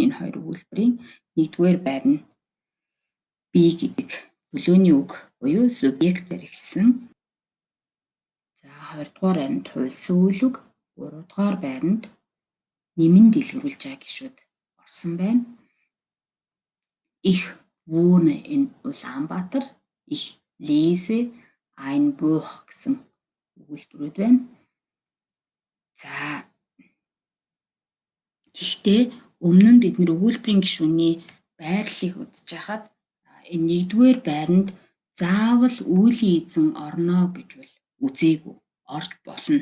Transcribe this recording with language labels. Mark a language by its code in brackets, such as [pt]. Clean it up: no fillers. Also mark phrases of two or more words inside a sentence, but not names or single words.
[mn] Энэ хоёр өгүүлбэрийн 1-р байр нь би гэдэг төлөөний үг буюу субъект хэрэглэсэн. За 2-р байранд хувьсан үйл үг, 3-р байранд нэмэн дэлгэрүүлж байгаа гишүүд орсон байна. [de] Ich wohne in Улаанбаатар. Ich lese ein Buch [mn] гэсэн өгүүлбэрүүд байна. За гэхдээ өмнө нь бид нэр өгүүлбэрийн гишүүний байрлалыг үзэж хахад энэ 1-р байранд заавал үеийн эзэн орно гэж бол үзээгүй, орж болно.